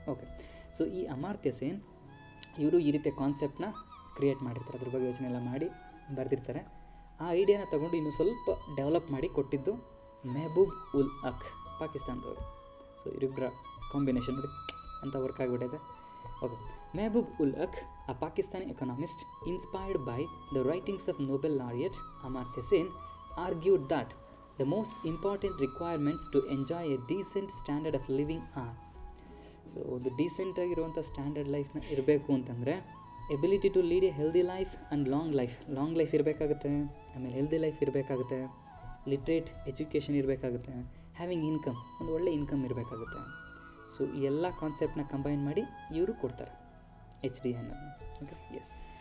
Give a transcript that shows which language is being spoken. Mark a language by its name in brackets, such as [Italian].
[Kannada] Okay, so ಈ ಅಮರ್ತ್ಯ ಸೇನ್ ಇವರು ಈ ರೀತಿಯ ಕಾನ್ಸೆಪ್ಟನ್ನ ಕ್ರಿಯೇಟ್ ಮಾಡಿರ್ತಾರೆ, ಅದ್ರ ಬಗ್ಗೆ ಯೋಚನೆ ಎಲ್ಲ ಮಾಡಿ ಬರೆದಿರ್ತಾರೆ. ಆ ಐಡಿಯಾನ ತಗೊಂಡು ಇನ್ನೂ ಸ್ವಲ್ಪ ಡೆವಲಪ್ ಮಾಡಿ ಕೊಟ್ಟಿದ್ದು ಮೆಹಬೂಬ್ ಉಲ್ ಹಕ್, ಪಾಕಿಸ್ತಾನದವರು. ಸೊ ಇವರಿಬ್ಬರ ಕಾಂಬಿನೇಷನ್ ನೋಡಿ ಅಂತ ವರ್ಕ್ ಆಗಿಬಿಟ್ಟಿದೆ. [English] Okay, Mahbub ul Haq, a Pakistani economist inspired by the writings of Nobel laureate Amartya Sen, argued that the most important requirements to enjoy a decent standard of living are. [Kannada] So ಒಂದು ಡೀಸೆಂಟಾಗಿರುವಂಥ standard ಲೈಫ್ನ ಇರಬೇಕು ಅಂತಂದರೆ [English] ability to lead a healthy life and long life [Kannada] ಇರಬೇಕಾಗುತ್ತೆ. ಆಮೇಲೆ healthy life ಇರಬೇಕಾಗುತ್ತೆ, literate education ಇರಬೇಕಾಗುತ್ತೆ, having income, ಒಂದು ಒಳ್ಳೆ income ಇರಬೇಕಾಗುತ್ತೆ. ಸೊ ಈ ಎಲ್ಲ ಕಾನ್ಸೆಪ್ಟನ್ನ ಕಂಬೈನ್ ಮಾಡಿ ಇವರು ಕೊಡ್ತಾರೆ HDI ಅನ್ನೋದು. Okay, S.